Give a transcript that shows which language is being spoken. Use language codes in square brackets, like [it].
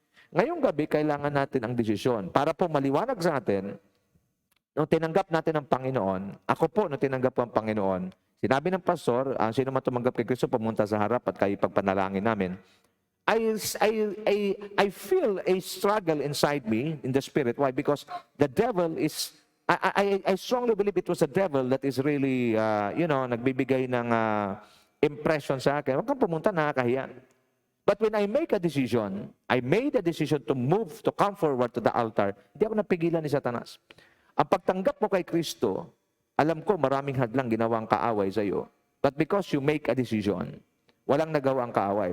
[tl] Ngayong gabi, kailangan natin ang desisyon. Para po maliwanag sa atin, nung tinanggap natin ang Panginoon, ako po nung tinanggap po ang Panginoon, sinabi ng pastor, sino man tumanggap kay Kristo, pumunta sa harap at kayo pagpanalangin namin. [en] I feel a struggle inside me, in the spirit. Why? Because the devil is, I strongly believe it was the devil that is really, [tl] nagbibigay ng impression sa akin. Huwag kang pumunta, nakakahiya. [en] But when I make a decision, I made a decision to move, to come forward to the altar, [tl] hindi ako napigilan ni Satanas. Ang pagtanggap mo kay Kristo, alam ko maraming hadlang ginawang kaaway sa iyo. [en] But because you make a decision, [tl] walang nagawang kaaway.